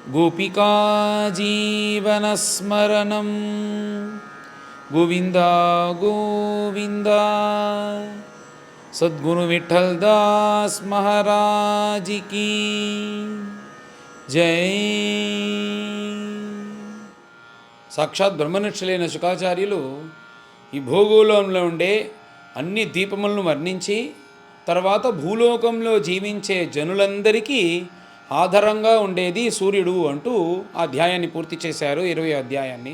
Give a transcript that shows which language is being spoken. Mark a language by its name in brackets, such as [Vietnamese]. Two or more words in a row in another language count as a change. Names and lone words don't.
[Sanskrit] गोपिका जीवनस्मरणं गोविंदा गोविंदा। [Hindi] सद्गुरु विठल दास महाराज की जय। [Telugu] సాక్షాత్ బ్రహ్మనిష్ఠులైన శుకాచార్యులు ఈ భూగోళంలో ఉండే అన్ని దీపములను వర్ణించి తర్వాత భూలోకంలో జీవించే జనులందరికీ ఆధారంగా ఉండేది సూర్యుడు అంటూ ఆ అధ్యాయాన్ని పూర్తి చేశారు, 20వ అధ్యాయాన్ని.